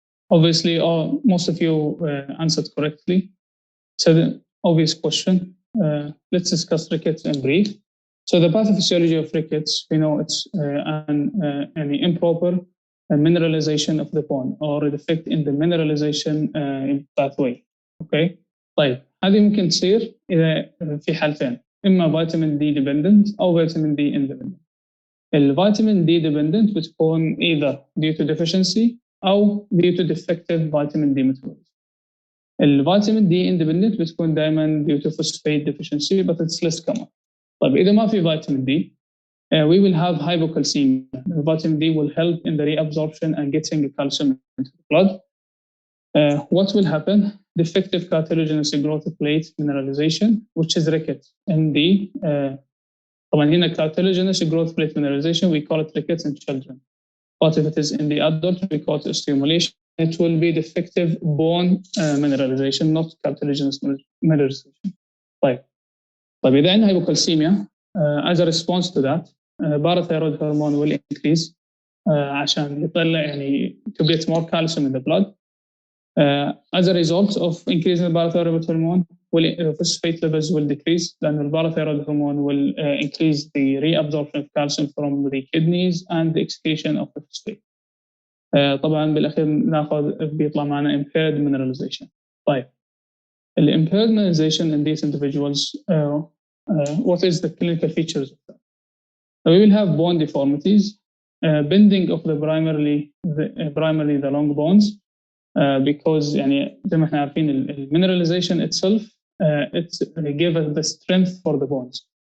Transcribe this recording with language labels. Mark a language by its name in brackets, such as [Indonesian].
[English] Obviously, most of you answered correctly. So the obvious question, let's discuss rickets in brief. So the pathophysiology of rickets, we know it's an improper mineralization of the bone or a defect in the mineralization pathway. Okay. [Arabic] طيب هذه ممكن تصير إذا في حالتين، إما فيتامين دي dependent أو فيتامين دي independent. الفيتامين دي [English] dependent [Arabic] بتكون [English] either due to deficiency أو due to defective vitamin D metabolism. [Arabic] الفيتامين دي [English] independent [Arabic] بتكون دائما [English] due to phosphate deficiency but it's less common. [Arabic] طيب إذا ما في فيتامين دي [English] we will have hypocalcemia. Vitamin D will help in the reabsorption and getting calcium into the blood. What will happen? Defective cartilaginous growth plate mineralization, which is rickets. In the [Arabic] طبعا هنا [English] cartilaginous growth plate mineralization, we call it rickets in children. But if it is in the adult, we call it osteomalacia. It will be defective bone mineralization, not cartilaginous mineralization. [Arabic] طيب إذا عندنا [English] hypocalcemia, as a response to that, parathyroid hormone will increase [Arabic] عشان يطلع يعني [English] to get more calcium in the blood. As a result of increasing the parathyroid hormone, phosphate levels will decrease. Then the parathyroid hormone will increase the reabsorption of calcium from the kidneys and the excretion of the phosphate. [Arabic] طبعا بالأخير ناخذ بيطلع معنا impaired mineralization. طيب [English] impaired mineralization in these individuals, what is the clinical features of that? We will have bone deformities, bending of the primarily the long bones, because [Arabic] يعني زي ما احنا عارفين المينراليزيشن [English] itself it give us the strength for the bones.